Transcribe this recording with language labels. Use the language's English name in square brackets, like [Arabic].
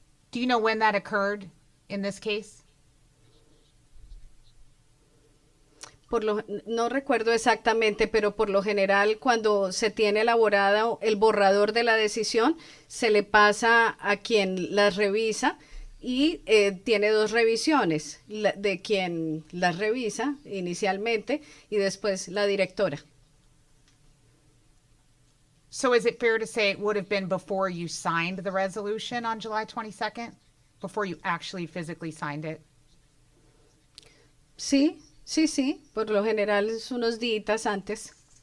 [English] Do you know when that occurred in this case? [Spanish] No recuerdo exactamente, pero por lo general cuando se tiene elaborado el borrador de la decisión, se le pasa a quien las revisa y tiene dos revisiones, de quien las revisa inicialmente y después la directora. [English] So is it fair to say it would have been before you signed the resolution on July 22nd? Before you actually physically signed it? [Spanish] Sí, por lo general es unos días antes.